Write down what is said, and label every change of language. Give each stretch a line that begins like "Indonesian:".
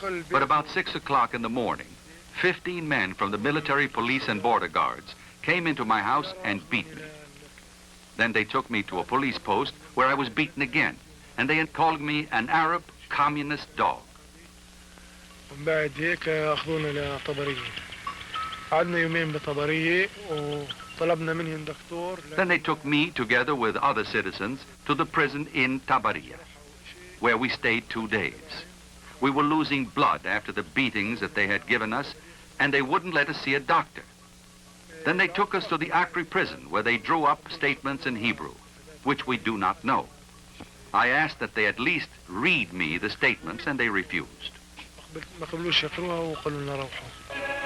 English: But about 6 o'clock in the morning, 15 men from the military, police, and border guards came into my house and beat me. Then they took me to a police post where I was beaten again, and they had called me an Arab communist dog.
Arabic: بعد هيك أخذونا لطبرية. قعدنا يومين بطبرية وطلبنا منهم دكتور.
English: Then they took me, together with other citizens, to the prison in Tabaria, where we stayed 2 days. We were losing blood after the beatings that they had given us, and they wouldn't let us see a doctor. Then they took us to the Acre prison, where they drew up statements in Hebrew, which we do not know. I asked that they at least read me the statements, and they refused.
Arabic: ما قبلوش يقروها وقالوا لنا روحوا.